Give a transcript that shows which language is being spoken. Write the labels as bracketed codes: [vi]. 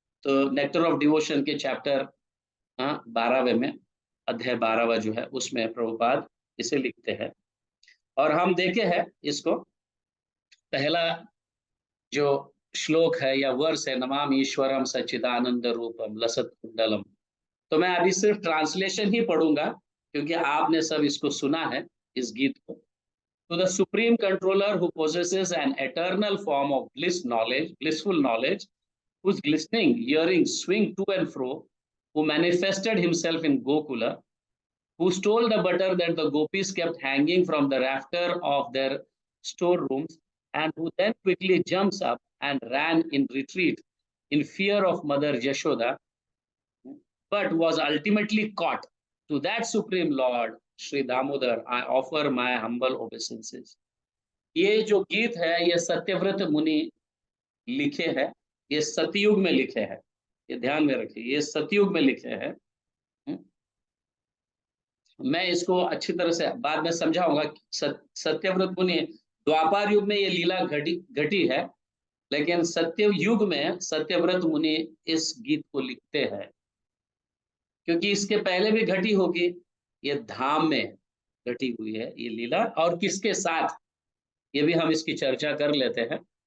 [hi] तो nectar of devotion के chapter 12वें में, अध्याय 12वां जो है, उसमें प्रभुपाद इसे लिखते हैं और हम देखे हैं इसको। पहला जो श्लोक है या वर्स है, [sa] नमामि ईश्वरम सच्चिदानंद रूपम लसत कुंडलम। [hi] तो मैं अभी सिर्फ ट्रांसलेशन ही पढ़ूंगा क्योंकि आपने सब इसको सुना है इस गीत को। [en] To the supreme controller who possesses an eternal form of blissful knowledge, whose glistening earrings swing to and fro, who manifested himself in Gokula, who stole the butter that the gopis kept hanging from the rafter of their storerooms, and who then quickly jumps up and ran in retreat in fear of Mother Yashoda, but was ultimately caught. To that supreme Lord, Sri Damodar, I offer my humble obeisances. [hi] ये जो गीत है ये सत्यव्रत मुनि लिखे हैं, ये सतयुग में लिखे हैं, ये ध्यान में रखिए, ये सतयुग में लिखे हैं। मैं इसको अच्छी तरह से बाद में समझाऊंगा। सत्यव्रत मुनि द्वापर युग में ये लीला घटी है, लेकिन सत्य युग में सत्यव्रत मुनि इस गीत को लिखते हैं, क्योंकि इसके पहले भी घटी होगी, ये धाम में घटी हुई है ये लीला, और किसके साथ ये भी हम इसकी चर्चा कर लेते हैं।